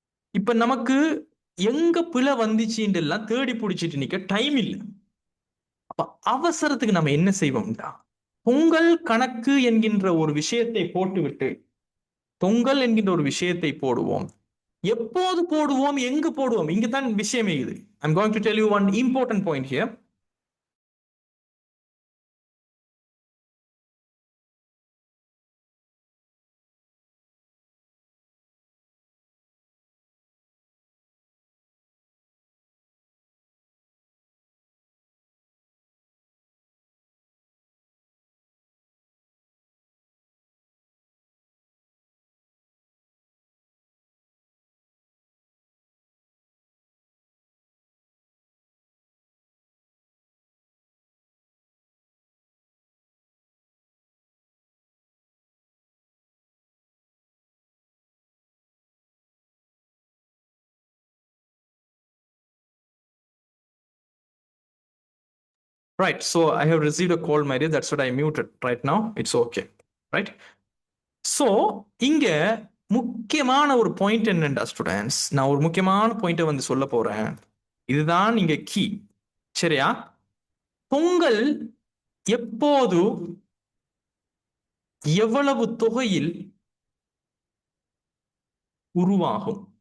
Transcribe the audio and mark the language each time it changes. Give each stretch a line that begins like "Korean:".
Tamil: இப்ப நமக்கு எங்க பிழை வந்துச்சுன்னு எல்லாம் தேடி பிடிச்சிட்டு நிக்க டைம் இல்லை. அப்ப அவசரத்துக்கு நம்ம என்ன செய்வோம்டா, பொங்கல் கணக்கு என்கின்ற ஒரு விஷயத்தை போட்டுவிட்டு பொங்கல் என்கின்ற ஒரு விஷயத்தை போடுவோம். எப்போது போடுவோம், எங்கு போடுவோம், இங்குதான் விஷயமே இது.
English: I'm going to tell you one important point here. Right, so I have received a call, Mary. That's what I muted right now. It's okay. Right?
Tamil: So இங்க முக்கியமான ஒரு பாயிண்ட் என்னண்டா ஸ்டூடெண்ட்ஸ், நான் ஒரு முக்கியமான பாயிண்ட்டை வந்து சொல்ல போறேன். இதுதான் இங்க கீ. சரியா? பொங்கல் எப்போது எவ்வளவு தொகையில் உருவாகும்?